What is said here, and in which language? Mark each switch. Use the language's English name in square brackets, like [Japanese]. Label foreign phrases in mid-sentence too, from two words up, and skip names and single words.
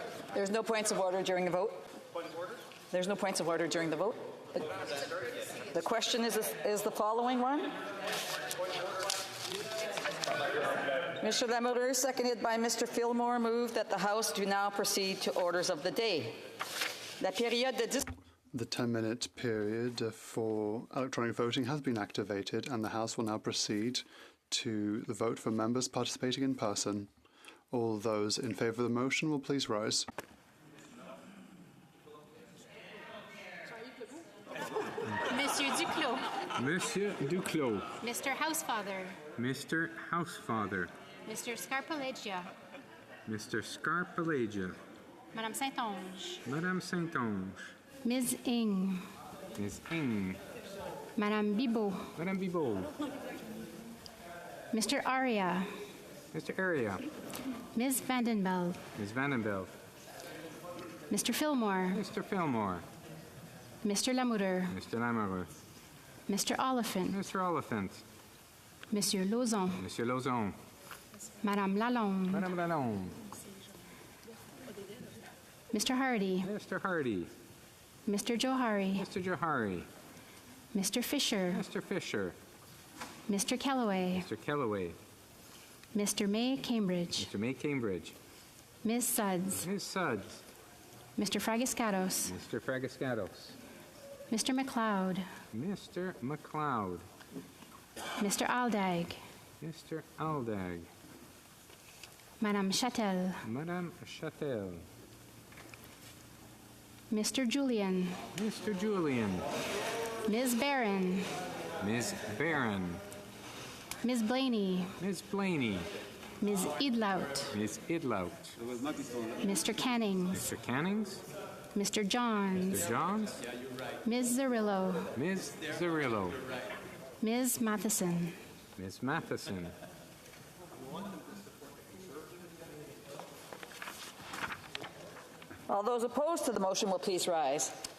[English] There's no points of order during the vote. Point of order? There's no points of order during the vote. The question is the following one. Mr. Lamoureux, seconded by Mr. Fillmore, moved that the House do now proceed to orders of the day. [French] La période de [English] The 10-minute period for electronic voting has been activated, and the House will now proceed to the vote for members participating in person. All those in favour of the motion will please rise. Monsieur Duclos. Monsieur Duclos. Mr. Housefather. Mr. Housefather. Mr. Scarpalegia. Mr. Scarpalegia. Madame Saint-Onge. Madame Saint-Onge. Ms. Ing. Ms. Ing. Madame Bibot. Madame Bibot. Mr. Aria. Mr. Aria. Ms. Vandenbeld. Ms. Vandenbeld. Mr. Fillmore. Mr. Fillmore. Mr. Lamoureux. Mr. Lamoureux. Mr. Oliphant. Mr. Oliphant. Monsieur Lauzon. Monsieur Lauzon. Madame Lalonde. Madame Lalonde. Mr. Hardy. Mr. Hardy. Mr. Johari. Mr. Johari. Mr. Fisher. Mr. Fisher. Mr. Kellaway. Mr. Kellaway. Mr. May Cambridge. Mr. May Cambridge. Ms. Suds. Ms. Suds. Mr. Fragiscatos. Mr. Fragiscatos. Mr. McLeod. Mr. McLeod. Mr. Aldag. Mr. Aldag. Madame Châtel. Madame Châtel. Mr. Julian. Mr. Julian. Ms. Barron. Ms. Barron. Ms. Blaney. Ms. Blaney. Ms. Idlout. Ms. Idlout. Mr. Cannings. Mr. Cannings. Mr. Johns. Mr. Johns. Ms. Zerillo. Ms. Zerillo. Ms. Matheson. Ms. Matheson. All those opposed to the motion will please rise.